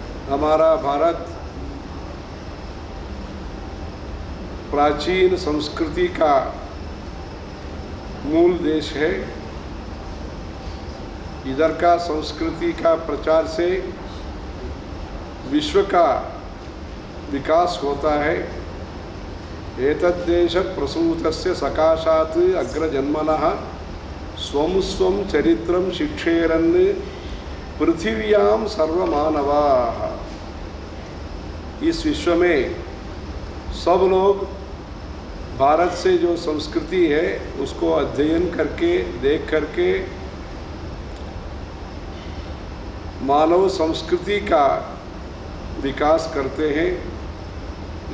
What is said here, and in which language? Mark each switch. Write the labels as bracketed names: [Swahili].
[Hindi] हमारा भारत प्राचीन संस्कृति का मूल देश है। इधर का संस्कृति का प्रचार से विश्व का विकास होता है। [Sanskrit] एतद्देश प्रसूतस्य सकाशात् अग्रजन्मनः स्वं स्वं चरित्रं शिक्षेरन् पृथिव्यां सर्वमानवाः। [Hindi] इस विश्व में सब लोग भारत से जो संस्कृति है उसको अध्ययन करके देख करके मानव संस्कृति का विकास करते हैं।